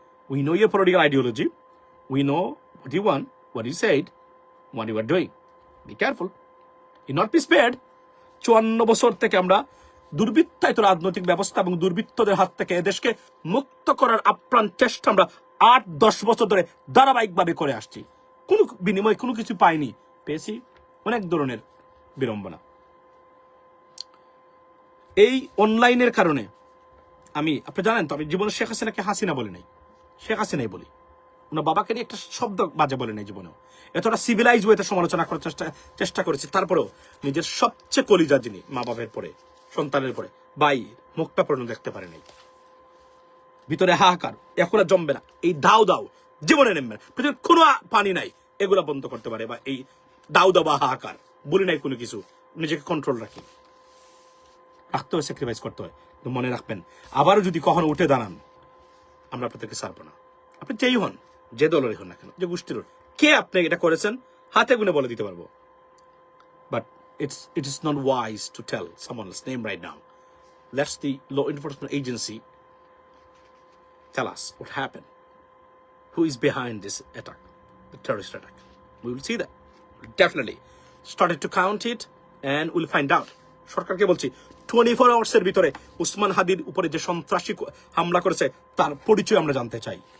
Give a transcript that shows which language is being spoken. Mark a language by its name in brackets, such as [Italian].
[English] We know your political ideology. We know what you want, what you said, what you are doing. Be careful. You will not be spared. [Bangla] 54 বছর থেকে আমরা দুর্বৃত্তায়িত রাজনৈতিক ব্যবস্থা এবং দুর্বৃত্তদের হাত থেকে এদেশকে মুক্ত করার আপ্রাণ চেষ্টা আমরা 8-10 বছর ধরে ধারাবাহিকভাবে করে আসছি। কোনো বিনিময় কোনো কিছু পাইনি, পেয়েছি অনেক ধরনের বিড়ম্বনা। এই অনলাইনের কারণে আপনি জানেন তো, আমি জীবনে শেখ হাসিনাকে হাসিনা বলি নাই, শেখ হাসিনাই বলি। ওনার বাবাকে নিয়ে একটা শব্দ বাজে বলে নাই জীবনেও। এতটা সিভিলাইজ ওয়েতে সমালোচনা করার চেষ্টা করেছি। তারপরেও নিজের সবচেয়ে কলিজা যিনি, মা বাবার পরে, সন্তানের পরে, ভাই মুখটা পর্যন্ত দেখতে পারে নাই। ভিতরে হাহাকার, এখন আর জমবে না, এই দাও জীবনে নেমবে না, পৃথিবীর কোনো পানি নাই এগুলা বন্ধ করতে পারে। বা এই দাও বা হাহাকার বলি নাই কোনো কিছু, নিজেকে কন্ট্রোল রাখতে হয়, স্যাক্রিফাইস করতে হয়। তো মনে রাখবেন, আবারও যদি কখনো উঠে দাঁড়ান, আমরা আপনাদেরকে ছাড়বো না। আপনি যেই হন, যে দলেরই হন না কেন, যে গোষ্ঠীর, কে আপনি এটা করেছেন হাতে গুনে বলে দিতে পারবো। [English] But it is not wise to tell someone's name right now. Let's the law enforcement agency tell us what happened, who is behind this attack, the terrorist attack. We will see that. We'll definitely started to count it and we'll find out. [Bangla] সরকারকে বলছি 24 আওয়ার্সের ভিতরে উসমান হাদির উপরে যে সন্ত্রাসী হামলা করেছে তার পরিচয় আমরা জানতে চাই।